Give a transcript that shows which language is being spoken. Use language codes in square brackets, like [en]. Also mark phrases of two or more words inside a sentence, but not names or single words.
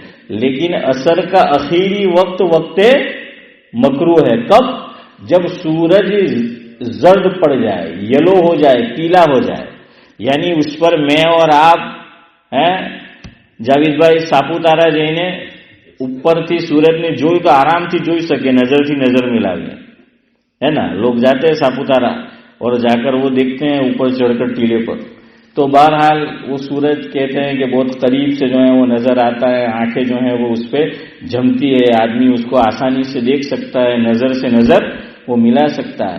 [ur] لیکن عصر کا اخیری وقت وقت مکروہ ہے. کب؟ جب سورج زرد پڑ جائے, یلو ہو جائے, پیلا ہو جائے. یعنی اس پر میں اور آپ جاوید بھائی ساپوتارا جائیں [gu] ઉપર થી સૂરજ ને જોઈ તો આરામથી જોઈ શકે, નજરથી નજર મિલાવીને, [ur] ہے نا. لوگ جاتے ہیں ساپوتارا اور جا کر وہ دیکھتے ہیں اوپر چڑھ کر ٹیلے پر. تو بہرحال وہ سورج کہتے ہیں کہ بہت قریب سے جو ہے وہ نظر آتا ہے, آنکھیں جو ہیں وہ اس پہ جھمتی ہے, آدمی اس کو آسانی سے دیکھ سکتا ہے, نظر سے نظر وہ ملا سکتا ہے.